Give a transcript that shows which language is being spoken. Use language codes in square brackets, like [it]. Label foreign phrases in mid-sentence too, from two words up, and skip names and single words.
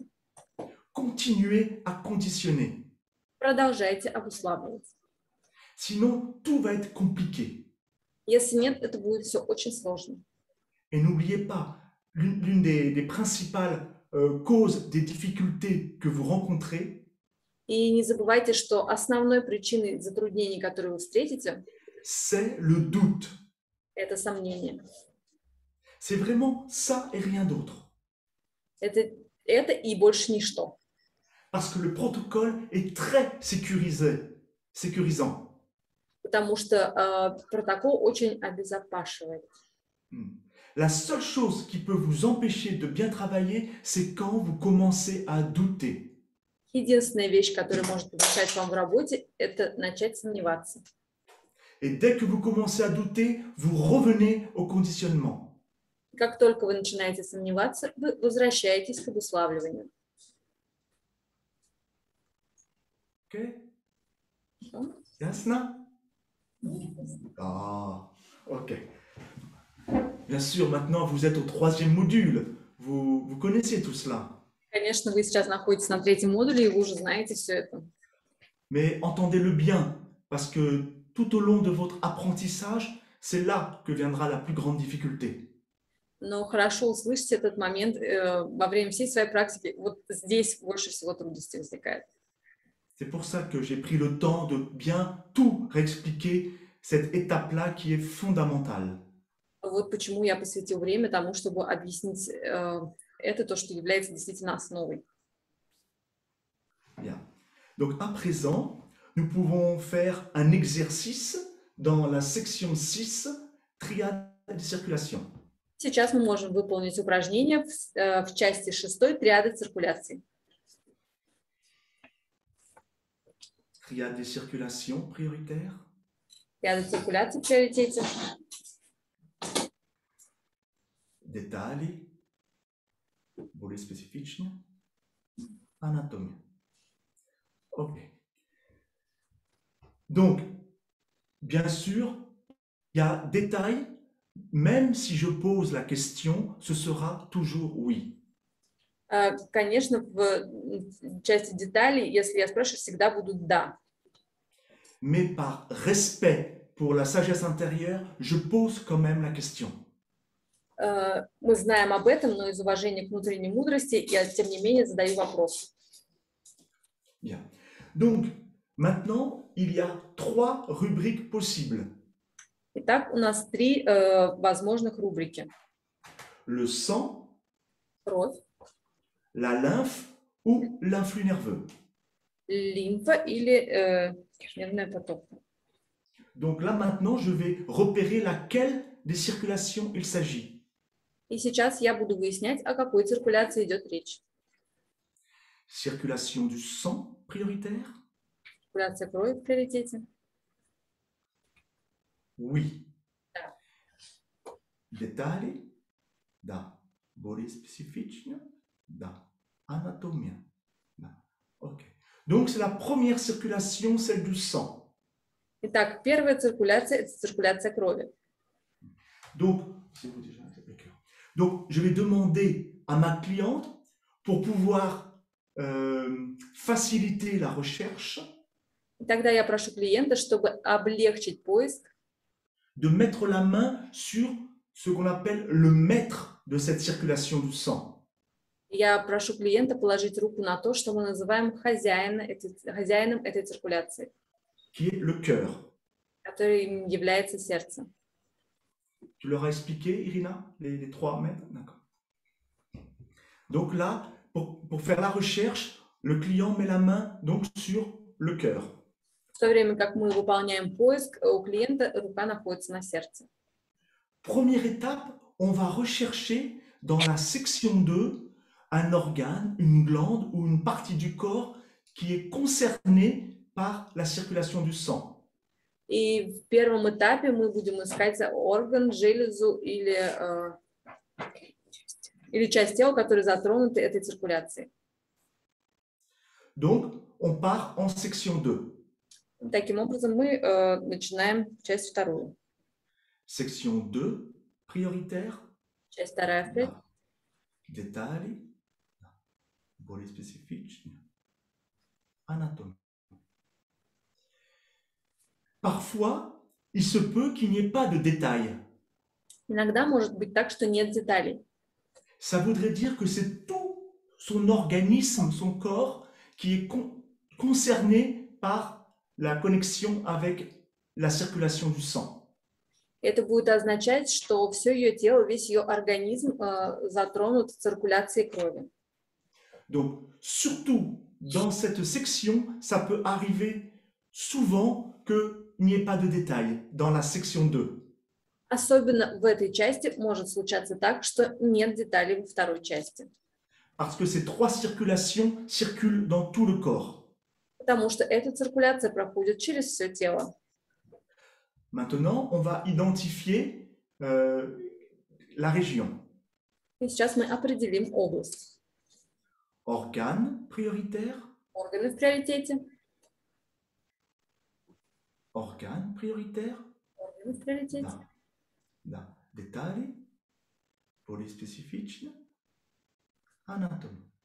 [fr] Continuez à conditionner. [ru] Продолжайте обуславливать. [fr] Sinon, tout va être compliqué. [ru] Если нет, это будет все очень сложно. [fr] Et n'oubliez pas, l'une des principales causes des difficultés que vous rencontrez, [ru] И не забывайте, что основной причиной затруднений, которые вы встретите, [fr] c'est le doute. [ru] это сомнение. [fr] C'est vraiment ça et rien d'autre. [ru] Это и больше ничто. [fr] Parce que le protocole est très sécurisant. [ru] Потому что протокол очень обезопашивает. [fr] La seule chose qui peut vous empêcher de bien travailler, c'est quand vous commencez à douter. [ru] Единственная вещь, которая может помешать вам в работе, это начать сомневаться. [fr] Et dès que vous commencez à douter, vous revenez au conditionnement. [ru] Как только вы начинаете сомневаться, вы возвращаетесь к обуславливанию. [fr] Ok? [ru] Хорошо? Ясно? [fr] Ah, ok. Bien sûr, maintenant vous êtes au 3e module. Vous connaissez tout cela. [ru] Конечно, вы сейчас находитесь на 3-м модуле, и вы уже знаете все это. [fr] Mais entendez-le bien, parce que tout au long de votre apprentissage, c'est là que viendra la plus grande difficulté. [ru] Но хорошо услышите этот момент во время всей своей практики. Вот здесь больше всего трудностей возникает. [fr] C'est pour ça que j'ai pris le temps de bien tout réexpliquer, cette étape-là qui est fondamentale. [ru] Вот почему я посвятил время тому, чтобы объяснить это, то, что является действительно основой. [fr] Bien. Donc à présent, nous pouvons faire un exercice dans la section 6, triade de circulation. [ru] Сейчас мы можем выполнить упражнение в части 6 триады циркуляции. [fr] Triade des circulations prioritaires. [ru] Триада циркуляции в приоритете. Детали, более специфичные, анатомия. [fr] Ok. Donc, bien sûr, il y a détail, même si je pose la question, ce sera toujours oui. [ru] Конечно, в части деталей, если я спрашиваю, всегда будут «да». [fr] Mais par respect pour la sagesse intérieure, je pose quand même la question. [ru] Мы знаем об этом, но из уважения к внутренней мудрости я, тем не менее, задаю вопрос. [fr] Bien. Donc, maintenant, il y a 3 rubriques possibles. [ru] Итак, у нас 3 возможных рубрики. [fr] Le sang, [ru] Кровь, [fr] la lymphe ou l'influx nerveux. [ru] лимфа или нервный поток. [fr] Donc là, maintenant, je vais repérer laquelle des circulations il s'agit. [ru] И сейчас я буду выяснять, о какой циркуляции идет речь. [fr] Circulation du sang prioritaire? [ru] Циркуляция крови в приоритете. [fr] Oui. [ru] Да. Детали? Да. Более специфично? Да. Anatomia? Да. [fr] Ok. Donc, c'est la première circulation, celle du sang. [ru] Итак, первая циркуляция – это циркуляция крови. [fr] Donc, je vais demander à ma cliente, pour pouvoir faciliter la recherche, [ru] И тогда я прошу клиента, чтобы облегчить поиск, [fr] de mettre la main sur ce qu'on appelle le maître de cette circulation du sang. [ru] я прошу клиента положить руку на то, что мы называем хозяином этой циркуляции, [fr] Qui est le cœur. [ru] который является сердцем. [fr] Tu leur as expliqué, Irina, les 3 maîtres? D'accord. Donc là, pour faire la recherche, le client met la main donc sur le cœur. [ru] В то время как мы выполняем поиск, у клиента рука находится на сердце. [fr] Première étape, on va rechercher dans la section 2 un organe, une glande ou une partie du corps qui est concernée par la circulation du sang. [ru] И в первом этапе мы будем искать орган, железу или часть тела, которые затронуты этой циркуляцией. [fr] Donc, on part en section 2. [ru] Таким образом, мы начинаем часть вторую. [fr] Section 2, prioritaire. [ru] Часть вторая вперед. Детали. Более специфично. [fr] Anatomie. Parfois, il se peut qu'il n'y ait pas de détails. [ru] Иногда может быть так, что нет деталей. [fr] Ça voudrait dire que c'est tout son organisme, son corps, qui est concernée par la connexion avec la circulation du sang. [ru] Это будет означать, что все ее тело, весь ее организм затронут циркуляцией крови. [fr] Donc, surtout dans cette section, ça peut arriver souvent qu'il n'y ait pas de détails dans la section 2. [ru] Особенно в этой части может случаться так, что нет деталей во второй части. [fr] Parce que ces trois circulations circulent dans tout le corps. [ru] Потому что эта циркуляция проходит через все тело. [fr] Maintenant, on va identifier la région. [ru] И сейчас мы определим область. [fr] Organe prioritaire, [ru] Органы в приоритете. [fr] organe prioritaire, [ru] Органы в приоритете. da, da, dettagli, polispecifici, [fr] anatomie.